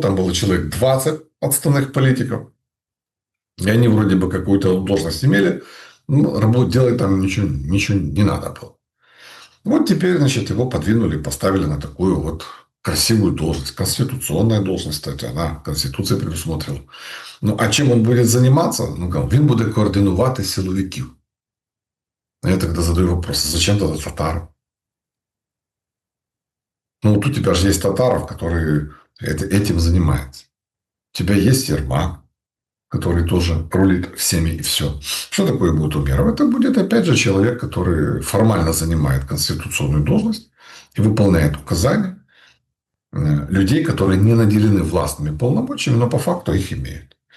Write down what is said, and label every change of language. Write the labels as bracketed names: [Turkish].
[Russian] Там было человек 20 отставных политиков. И они вроде бы какую-то должность имели, но работу делать там ничего не надо было. Вот теперь, значит, его подвинули, поставили на такую вот красивую должность. Конституционная должность, кстати, она Конституция предусмотрела. Ну, а чем он будет заниматься? [Ukrainian] Ну, він буде координувати силовиків. [Russian] А я тогда задаю вопрос, зачем тогда татар? Ну, вот у тебя же есть Татаров, которые этим занимаются. У тебя есть Ермак, который тоже рулит всеми и все. Что такое будет Умеров? Это будет, опять же, человек, который формально занимает конституционную должность и выполняет указания людей, которые не наделены властными полномочиями, но по факту их имеют.